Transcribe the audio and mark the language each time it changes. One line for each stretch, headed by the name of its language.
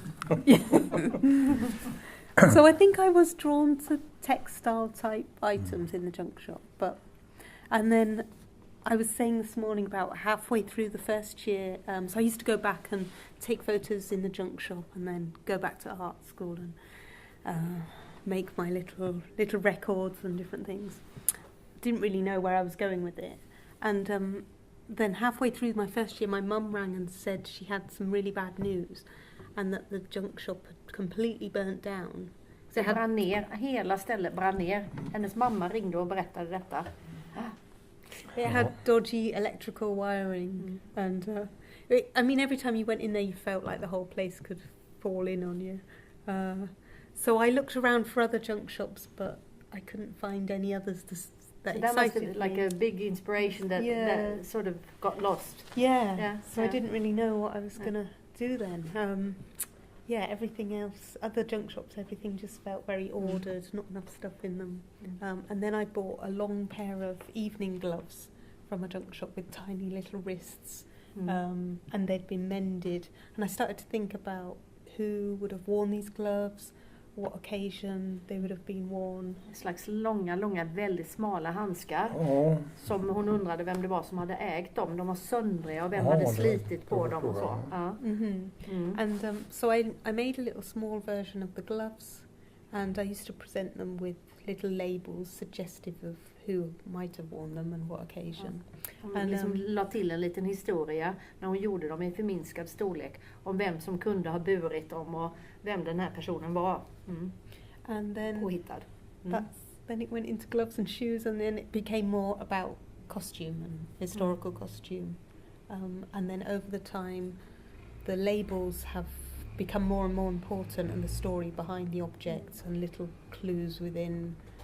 English: So I think I was drawn to textile type items in the junk shop, and then I was saying this morning about halfway through the first year, so I used to go back and take photos in the junk shop and then go back to art school and make my little records and different things. Didn't really know where I was going with it. And then halfway through my first year, my mum rang and said she had some really bad news and that the junk shop had completely burnt down.
Swedish: Det brann ner, hela stället brann ner. Hennes mamma ringde och berättade detta.
English: It had dodgy electrical wiring, and I mean, every time you went in there, you felt like the whole place could fall in on you. So I looked around for other junk shops, but I couldn't find any others that must have excited been like me. a big inspiration that sort of got lost. So I didn't really know what I was going to do then. Everything else, other junk shops, everything just felt very ordered, not enough stuff in them. And then I bought a long pair of evening gloves from a junk shop with tiny little wrists, and they'd been mended. And I started to think about who would have worn these gloves, what occasion they would have been worn.
Swedish: En slags långa, väldigt smala handskar. Som hon undrade vem det var som hade ägt dem. De var söndriga och vem hade slitit på dem och så.
English: And so I made a little small version of the gloves, and I used to present them with little labels suggestive of who might have worn them and what occasion.
Swedish: Hon liksom la till en liten historia när hon gjorde dem i förminskad storlek om vem som kunde ha burit dem och vem den här personen var.
English: And then
Swedish: påhittad.
English: Then it went into gloves and shoes, and then it became more about costume and historical costume. And then over the time, the labels have become more and more important, and the story behind the objects and little clues within.